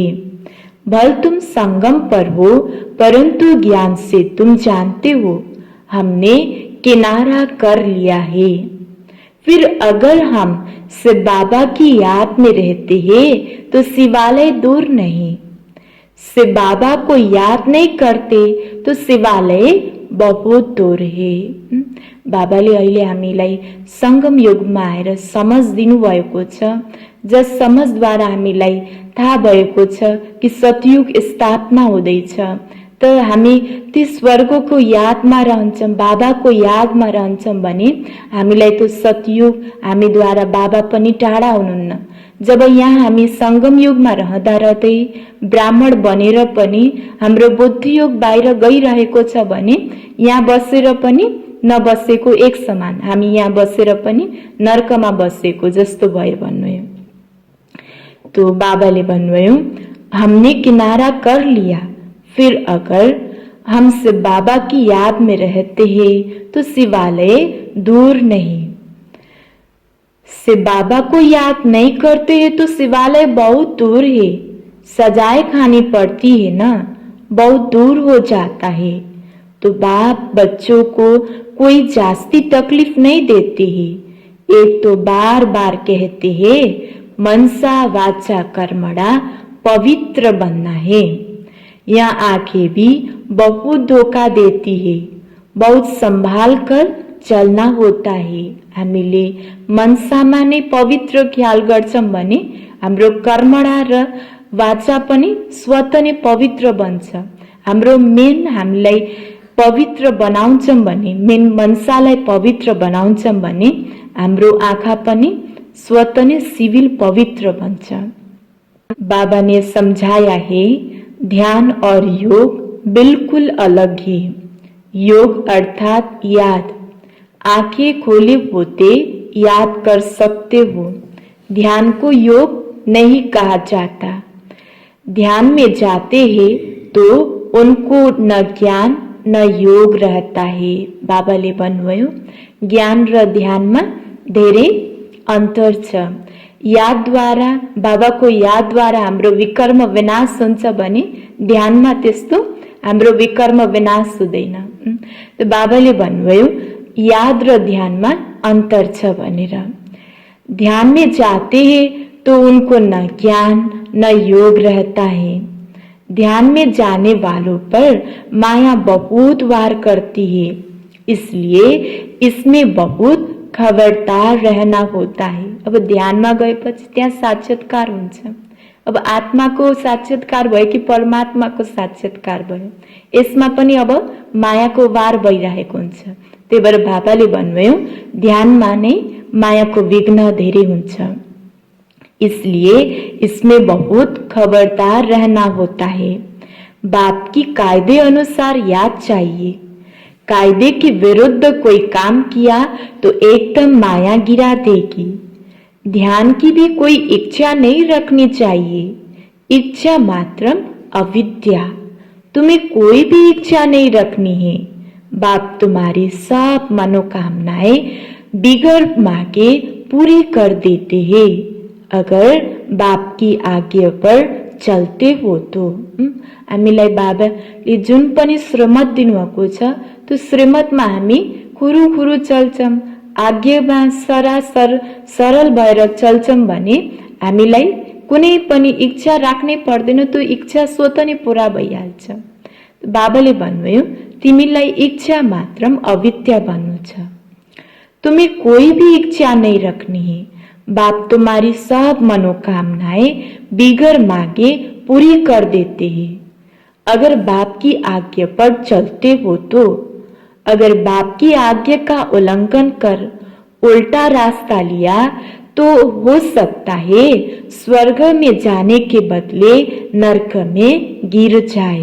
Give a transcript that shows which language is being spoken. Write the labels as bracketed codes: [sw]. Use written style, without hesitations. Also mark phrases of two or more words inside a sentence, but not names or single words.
[hi] भल तुम संगम पर हो, परंतु ज्ञान से तुम जानते हो हमने किनारा कर लिया है। फिर अगर हम शिव बाबा की याद में रहते हैं तो शिवालय दूर नहीं। शिव बाबा को याद नहीं करते तो शिवालय बहुत दूर है। [ne] बाबाले अहिले हामीलाई संगम युगमा आएर समझ दिनु भएको छ, जस समझद्वारा हामीलाई थाहा भएको छ कि सतयुग स्थापना हुँदैछ, त हामी ती स्वर्गको यादमा रहन्छौँ, बाबाको यादमा रहन्छौँ भने हामीलाई त्यो सतयुग हामीद्वारा बाबा पनि टाढा हुनुहुन्न। जब यहाँ हामी सङ्गम युगमा रहँदा रहँदै ब्राह्मण बनेर पनि हाम्रो बुद्धियोग बाहिर गइरहेको छ भने यहाँ बसेर पनि नबसेको एक समान, हामी यहाँ बसेर पनि नर्कमा बसेको जस्तो भयो भन्नुभयो। तो बाबाले भन्नुभयो, [hi] हमने किनारा कर लिया, फिर अगर हमसे बाबा की याद में रहते हैं तो शिवालय दूर नहीं। से बाबा को याद नहीं करते हैं तो शिवालय बहुत दूर है, सजाएं खानी पड़ती है ना, बहुत दूर हो जाता है। तो बाप बच्चों को कोई जास्ती तकलीफ नहीं देते हैं। एक तो बार बार कहते हैं मनसा वाचा कर्मणा पवित्र बनना है। यहाँ आंखें भी बहुत धोखा देती है, बहुत संभाल कर चलना होता है। [ne] हामीले मनसामा नै पवित्र ख्याल गर्छौं भने हाम्रो कर्मणा र वाचा पनि स्वत नै पवित्र बन्छ। हाम्रो मेन हामीलाई पवित्र बनाउँछौं भने, मेन मनसालाई पवित्र बनाउँछौं भने हाम्रो आँखा पनि स्वत नै सिविल पवित्र बन्छ। [hi] बाबा ने समझाया है ध्यान और योग बिल्कुल अलग है। योग अर्थात याद, आंखें खोले होते याद कर सकते हो। ध्यान को योग नहीं कहा जाता। ध्यान में जाते हैं तो उनको न ज्ञान न योग रहता है। [ne] बाबाले भन्नुभयो ज्ञान र ध्यानमा धेरै अन्तर छ। यादद्वारा, बाबाको यादद्वारा हाम्रो विकर्म विनाश हुन्छ भने ध्यानमा त्यस्तो हाम्रो विकर्म विनाश हुँदैन। त बाबाले भन्नुभयो याद र ध्यानमा अन्तर छ भनेर। [hi] ध्यान में जाते हैं तो उनको न ज्ञान न योग रहता है। ध्यान में जाने वालों पर माया बहुत वार करती है, इसलिए इसमें बहुत खबरदार रहना होता है। [ne] अब ध्यानमा गएपछि त्यहाँ साक्षात्कार हुन्छ। अब आत्माको साक्षात्कार भयो कि परमात्माको साक्षात्कार भयो, यसमा पनि अब मायाको वार भइरहेको हुन्छ। त्यही भएर बाबाले भन्नुभयो ध्यानमा नै मायाको विघ्न धेरै हुन्छ, [hi] इसलिए इसमें बहुत खबरदार रहना होता है। बाप की कायदे अनुसार याद चाहिए। कायदे के विरुद्ध कोई काम किया तो एकदम माया गिरा देगी। ध्यान की भी कोई इच्छा नहीं रखनी चाहिए। इच्छा मात्र अविद्या। तुम्हें कोई भी इच्छा नहीं रखनी है। बाप तुम्हारी सब मनोकामनाएं बिगर मांगे पूरी कर देते हैं, अगर बाप की आज्ञा पर चलते हो तो। [ne] हामीलाई बाबाले जुन पनि श्रीमत दिनुभएको छ त्यो श्रीमतमा हामी खुरुखुरु चल्छौं, आज्ञामा सरासर सरल भएर चल्छौं भने हामीलाई कुनै पनि इच्छा राख्नै पर्दैन, त्यो इच्छा स्वतः नै पूरा भइहाल्छ। बाबाले भन्नुभयो तिमीलाई इच्छा मात्र अविद्या भन्नु छ। [hi] तुम्हें कोई भी इच्छा नहीं रखनी है। बाप तुम्हारी सब मनोकामनाएं बिगर मांगे पूरी कर देते हैं, अगर बाप की आज्ञा पर चलते हो तो। अगर बाप की आज्ञा का उल्लंघन कर उल्टा रास्ता लिया तो हो सकता है स्वर्ग में जाने के बदले नरक में गिर जाए।